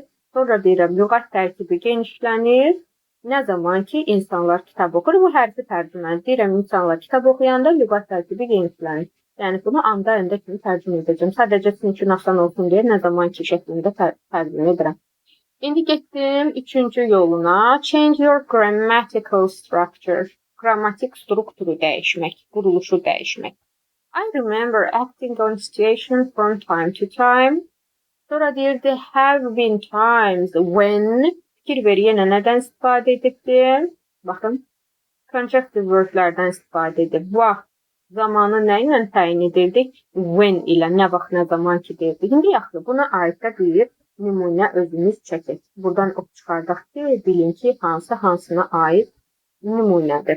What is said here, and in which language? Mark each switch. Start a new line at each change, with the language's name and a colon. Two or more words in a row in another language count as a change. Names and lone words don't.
Azerbaijani: Sonra deyirəm, lüğət tərkibi genişlənir. Nə zaman ki, insanlar kitab oxur. Bu hərfi tərcümədir. Deyirəm, insanlar kitab oxuyanda lüğət tərkibi genişlənir. Yəni, bunu anda kimi tərcümə edəcəm. Sadəcə sizin üçün asan olsun deyə nə zaman ki şəklində tərcümə edirəm. İndi getdim üçüncü yoluna.
English: Change your grammatical structure.
Azerbaijani: Qrammatik strukturu dəyişmək, quruluşu dəyişmək.
English: I remember acting on situation from time to time.
Azerbaijani: Sonra deyir,
English: there have been times when,
Azerbaijani: fikir ver, yenə nədən istifadə edibdim? Baxın,
English: conjunctive wordlərdən
Azerbaijani: istifadə edib. Vaxt, zamanı nə ilə təyin edirdik? When ilə, nə vaxt, nə zaman ki deyirdik. İndi yaxşı, buna aid də bir nümunə özümüz çəkək. Buradan ox çıxardaq ki, bilin ki, hansına aid nümunədir.